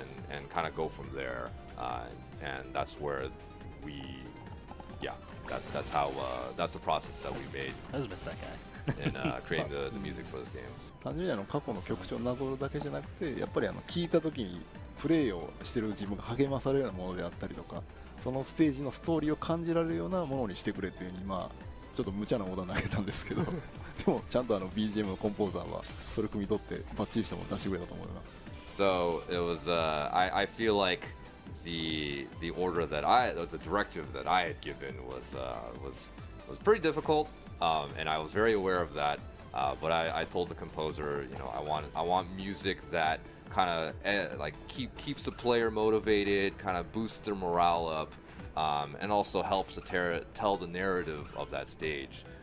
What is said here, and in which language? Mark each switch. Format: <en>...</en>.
<en>and kind of go from there. And that's where we, yeah, that's how that's the process that we made I just missed that guy. in creating the music for this game.</en> <ja>単純に過去の曲調をなぞるだけじゃなくて、やっぱり聴いた時にプレイをしてる自分が励まされるようなものであったりとか、そのステージのストーリーを感じられるようなものにしてくれっていうふうに、まあちょっと無茶なオーダー投げたんですけどでもちゃんとBGM のコンポーザーはそれを汲み取ってバッチリしたものを出してくれたと思います。</ja> <en>So it was I feel like the order that the directive that I had given was pretty difficult, and I was very aware of that. But I told the composer, you know, I want music that kind of like keeps the player motivated, kind of boosts their morale up, and also helps to tell the narrative of that stage.</en>